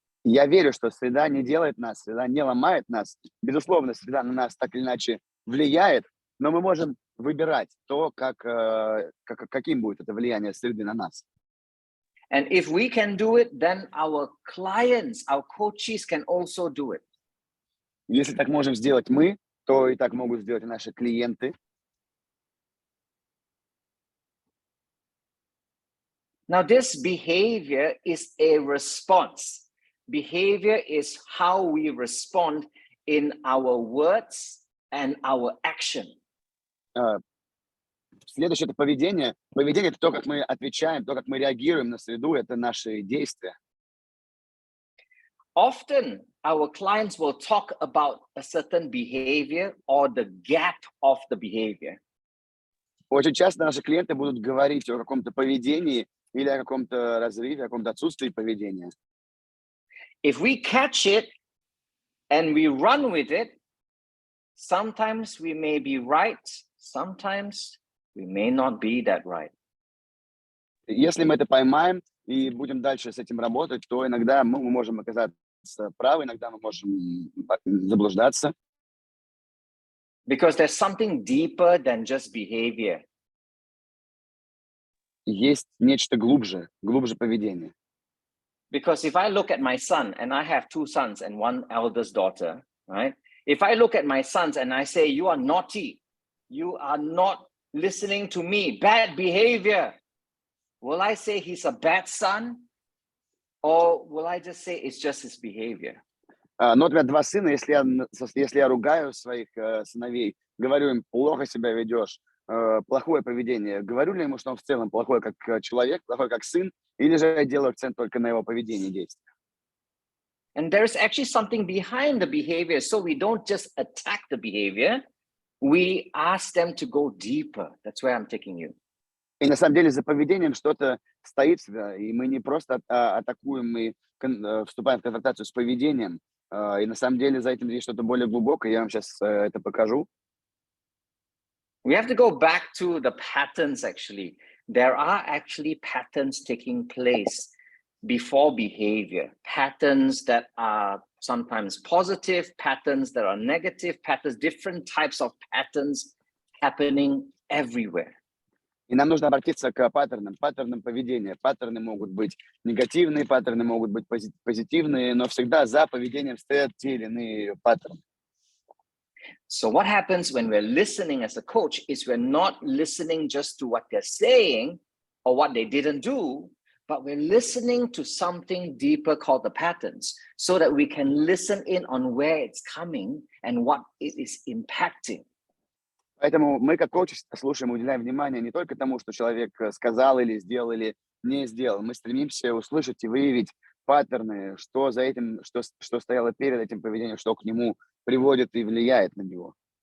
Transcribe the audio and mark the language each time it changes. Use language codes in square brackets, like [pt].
[ru] Я верю, что среда не делает нас, среда не ломает нас. Безусловно, среда на нас так или иначе влияет, но мы можем выбирать то, каким будет это влияние среды на нас. [en] And if we can do it, then our clients, our coaches can also do it. [ru] Если так можем сделать мы, то и так могут сделать и наши клиенты. [en] Now, this behavior is a response. Behavior is how we respond in our words and our action. [ru] Следующее – это поведение. Поведение – это то, как мы отвечаем, то, как мы реагируем на среду, это наши действия. [en] Often, our clients will talk about a certain behavior or the gap of the behavior. [ru] Очень часто наши клиенты будут говорить о каком-то поведении или о каком-то разрыве, о каком-то отсутствии поведения. [en] If we catch it and we run with it, sometimes we may be right, sometimes we may not be that right. [ru] Если мы это поймаем и будем дальше с этим работать, то иногда мы можем оказаться правы, иногда мы можем заблуждаться. [en] Because there's something deeper than just behavior. [ru] Есть нечто глубже поведения. [en] Because if I look at my son, and I have 2 sons and 1 eldest daughter, right? If I look at my sons and I say, you are naughty, you are not listening to me, bad behavior, will I say he's a bad son? Or will I just say it's just his behavior? [ru] Но у тебя 2 сына, если я ругаю своих сыновей, говорю им, плохо себя ведешь, плохое поведение, говорю ли ему, что он в целом плохой как человек, плохой как сын, или же я делаю акцент только на его поведении и действиях? [en] And there's actually something behind the behavior, so we don't just attack the behavior, we ask them to go deeper. That's where I'm taking you. [ru] И на самом деле за поведением что-то стоит, и мы не просто атакуем, мы вступаем в конфронтацию с поведением, и на самом деле за этим есть что-то более глубокое, я вам сейчас это покажу. [en] We have to go back to the patterns, actually. There are actually patterns taking place before behavior. Patterns that are sometimes positive, patterns that are negative, patterns, different types of patterns happening everywhere. [ru] И нам нужно обратиться к паттернам поведения. Паттерны могут быть негативные, паттерны могут быть позитивные, но всегда за поведением стоят те или иные паттерны. [en] So what happens when we're listening as a coach is we're not listening just to what they're saying or what they didn't do, but we're listening to something deeper called the patterns so that we can listen in on where it's coming and what it is impacting. [ru] Поэтому мы, как коучи, слушаем, уделяем внимание не только тому, что человек сказал или сделал, или не сделал. Мы стремимся услышать и выявить паттерны, что за этим, что стояло перед этим поведением, что к нему приводит и влияет на него.